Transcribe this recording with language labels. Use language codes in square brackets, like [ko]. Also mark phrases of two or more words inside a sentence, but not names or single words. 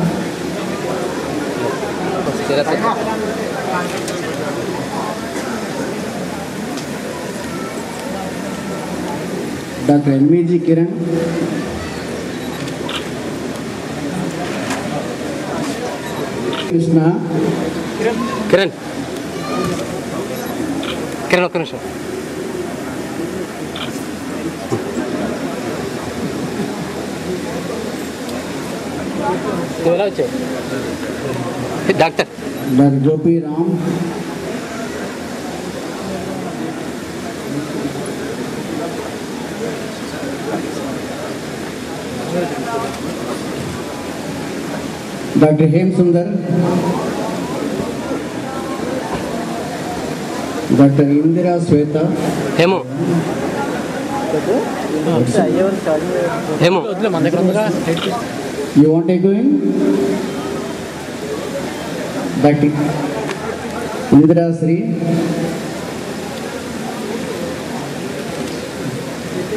[en] Dr. M.V.G. Kiran. Krishna. [te] Kiran, ఒక నిమిషం. [en] Doctor. Dr. Gopi Ram. Dr. Hem Sundar. Dr. Indira Sweta. Hemo. You want to go in? Dr. Indira Sri.